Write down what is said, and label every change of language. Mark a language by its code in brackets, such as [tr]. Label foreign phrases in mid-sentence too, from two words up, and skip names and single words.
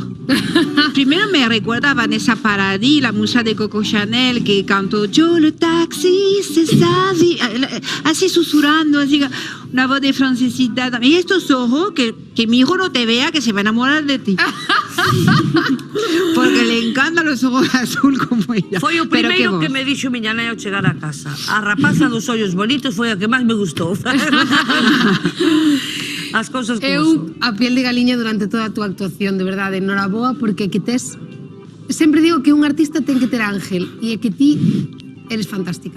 [es] Primero me recuerda a Vanessa Paradis, la musa de Coco Chanel, que cantó Yo le taxi, [fr] c'est ça, [es] así susurrando, así, una voz de francesita. Y estos ojos, que mi hijo no te vea, que se va a enamorar de ti. Porque le encantan los ojos azul como ella. [gl] Foi o [es] Pero [gl] primeiro que que me dixo miña nai ao chegar a casa. A rapaza dos ollos bonitos foi a que máis me gustou. As cousas como son. A piel de galiña durante toda a túa actuación, de verdade, noraboa, porque que tes... Sempre digo que un artista ten que ter ángel, e é que ti eres fantástica.